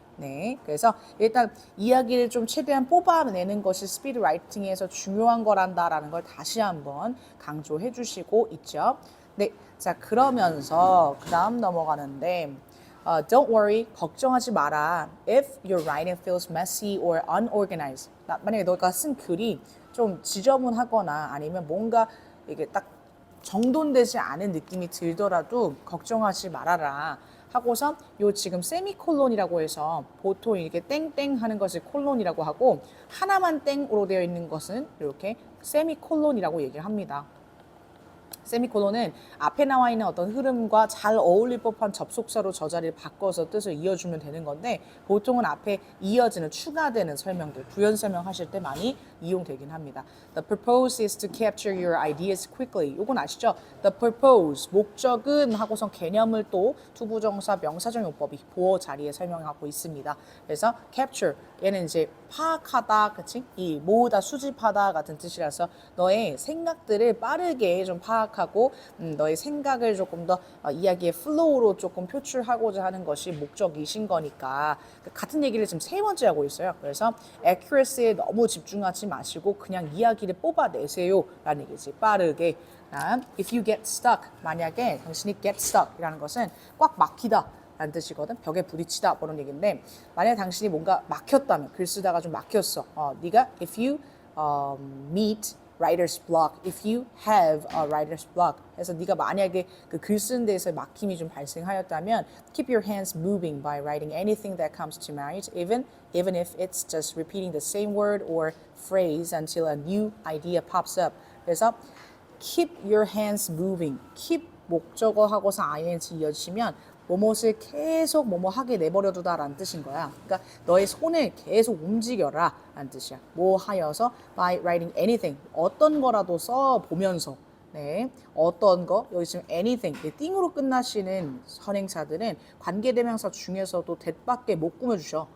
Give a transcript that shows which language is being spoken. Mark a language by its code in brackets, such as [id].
[ko] 네, 그래서 일단 이야기를 좀 최대한 뽑아내는 것이 스피드 라이팅에서 중요한 거란다라는 걸 다시 한번 강조해 주시고 있죠. 네, 자 그러면서 그 다음 넘어가는데 [en] don't worry, [ko] 걱정하지 마라. [en] If your writing feels messy or unorganized. [ko] 만약에 너가 쓴 글이 좀 지저분하거나 아니면 뭔가 이게 딱 정돈되지 않은 느낌이 들더라도 걱정하지 말아라. 하고서 요 지금 세미콜론이라고 해서 보통 이렇게 땡땡 하는 것을 콜론이라고 하고 하나만 땡으로 되어 있는 것은 이렇게 세미콜론이라고 얘기를 합니다. 세미콜론은 앞에 나와 있는 어떤 흐름과 잘 어울릴 법한 접속사로 저 자리를 바꿔서 뜻을 이어주면 되는 건데 보통은 앞에 이어지는 추가되는 설명들 부연 설명하실 때 많이 이용되긴 합니다. [en] The purpose is to capture your ideas quickly. [ko] 요건 아시죠? [en] The purpose [ko] 목적은 하고선 개념을 또 투부정사 명사적 용법이 보어 자리에 설명하고 있습니다. 그래서 capture 얘는 이제 파악하다, 그치? 이 모으다, 수집하다 같은 뜻이라서 너의 생각들을 빠르게 좀 파악하고 너의 생각을 조금 더 이야기의 플로우로 조금 표출하고자 하는 것이 목적이신 거니까 같은 얘기를 지금 세 번째 하고 있어요. 그래서 accuracy에 너무 집중하지 마시고 그냥 이야기를 뽑아내세요 라는 얘기지. 빠르게. [en] If you get stuck, [ko] 만약에 당신이 get stuck 이라는 것은 꽉 막히다 라는 뜻이거든. 벽에 부딪히다 그런 얘기인데 만약에 당신이 뭔가 막혔다면 글 쓰다가 좀 막혔어. [en] 네가 if you meet writer's block, if you have a writer's block [ko] 해서 네가 만약에 그 글 쓰는 데에서 막힘이 좀 발생하였다면 [en] keep your hands moving by writing anything that comes to mind even if it's just repeating the same word or phrase until a new idea pops up. 그래서 keep your hands moving. [ko] keep 목적어 하고서 ing 이어지면 뭐뭇을 계속 뭐뭐 하게 내버려두다라는 뜻인 거야. 그러니까 너의 손을 계속 움직여라 라는 뜻이야. 뭐 하여서 [en] by writing anything [ko] 어떤 거라도 써 보면서 네, 어떤 거 여기 지금 anything 띵으로 끝나시는 선행사들은 관계대명사 중에서도 that밖에 못 꾸며주셔.